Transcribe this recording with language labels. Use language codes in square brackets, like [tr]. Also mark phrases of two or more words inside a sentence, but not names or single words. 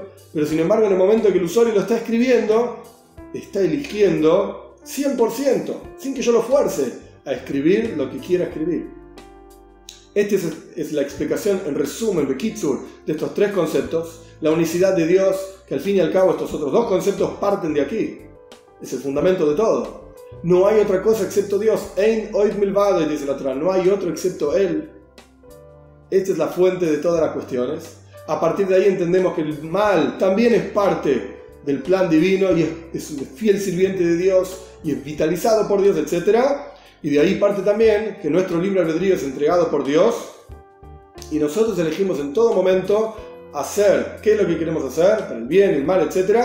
[es] Pero sin embargo, en el momento que el usuario lo está escribiendo, está eligiendo 100%, sin que yo lo fuerce, a escribir lo que quiera escribir. Esta es la explicación en resumen, Bekitsur, de estos tres conceptos. La unicidad de Dios, que al fin y al cabo estos otros dos conceptos parten de aquí. Es el fundamento de todo. No hay otra cosa excepto Dios. [he] אין עוד מלבדו, [es] dice la Torá. No hay otro excepto Él. Esta es la fuente de todas las cuestiones. A partir de ahí entendemos que el mal también es parte del plan divino y es un fiel sirviente de Dios y es vitalizado por Dios, etc. Y de ahí parte también que nuestro libre albedrío es entregado por Dios y nosotros elegimos en todo momento hacer qué es lo que queremos hacer, para el bien, el mal, etc.